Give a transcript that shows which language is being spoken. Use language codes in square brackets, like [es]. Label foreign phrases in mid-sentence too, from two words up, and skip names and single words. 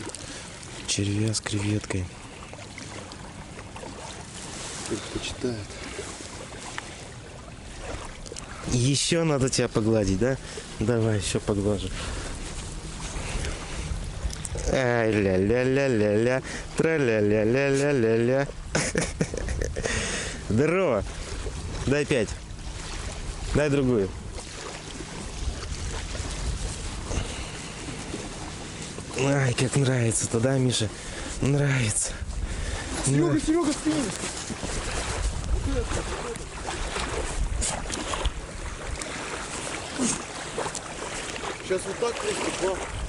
[ru] червя с креветкой. Предпочитает. Еще надо тебя погладить, да? Давай, еще поглажу. Ай, ля-ля-ля-ля-ля, тра-ля-ля-ля-ля-ля-ля. Здорово. Дай 5. Дай другую. Ай, как нравится-то, да, Миша? Нравится. Серега, спиннинг. Сейчас вот так просто.